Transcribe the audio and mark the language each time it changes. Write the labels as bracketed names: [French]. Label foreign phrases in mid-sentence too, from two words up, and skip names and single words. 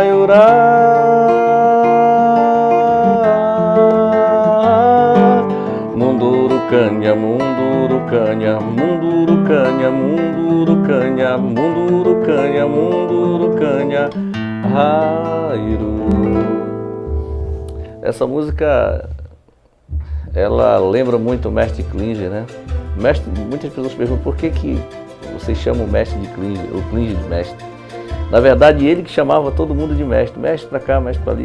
[Portuguese] Maiorá, Mundurucanha, Mundurucanha, Mundurucanha, Mundurucanha, Mundurucanha, Mundurucanha, Rairu. Essa música, ela lembra muito o mestre Klinger, né? Mestre, muitas pessoas perguntam por que vocês chamam o mestre de Klinger, ou Klinger de mestre. Na verdade, ele que chamava todo mundo de mestre, mestre pra cá, mestre pra ali.